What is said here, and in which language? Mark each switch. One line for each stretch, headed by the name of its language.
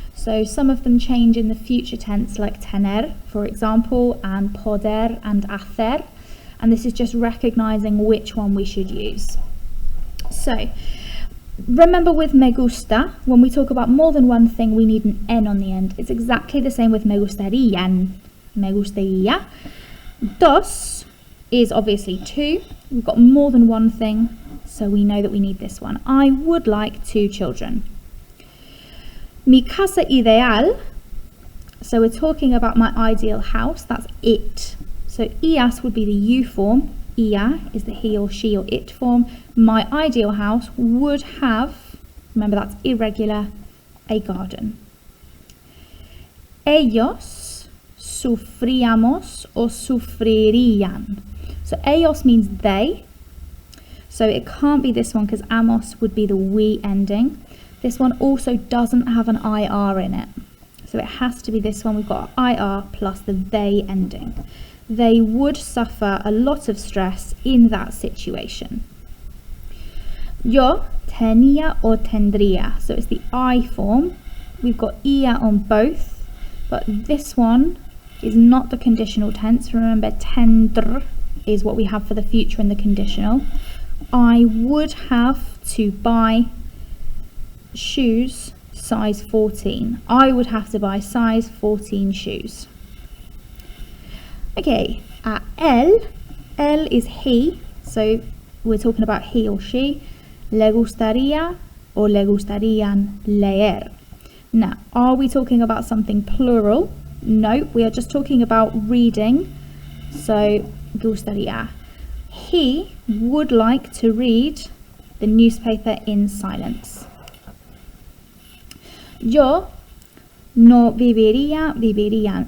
English: So some of them change in the future tense, like tener, for example, and poder and hacer, and this is just recognizing which one we should use. So remember with me gusta, when we talk about more than one thing, we need an N on the end. It's exactly the same with
Spanish: me gustarían, me gustaría.
English: Dos is obviously two. We've got more than one thing, so we know that we need this one. I would like 2 children.
Spanish: Mi casa ideal,
English: so we're talking about my ideal house, that's it. So ias would be the you form, ia is the he or she or it form. My ideal house would have, remember that's irregular, a garden.
Spanish: Ellos sufríamos o sufrirían.
English: So ellos means they, so it can't be this one because amos would be the we ending. This one also doesn't have an IR in it, so it has to be this one. We've got IR plus the they ending. They would suffer a lot of stress in that situation.
Spanish: Yo tenía o tendría,
English: so it's the I form. We've got ia on both, but this one is not the conditional tense. Remember, tender is what we have for the future in the conditional. I would have to buy shoes size 14. I would have to buy size 14 shoes. Okay, él is he, so we're talking about he or she.
Spanish: Le gustaría or le gustarían leer.
English: Now, are we talking about something plural? No, we are just talking about reading. So, gustaría. He would like to read the newspaper in silence.
Spanish: Yo no vivirían.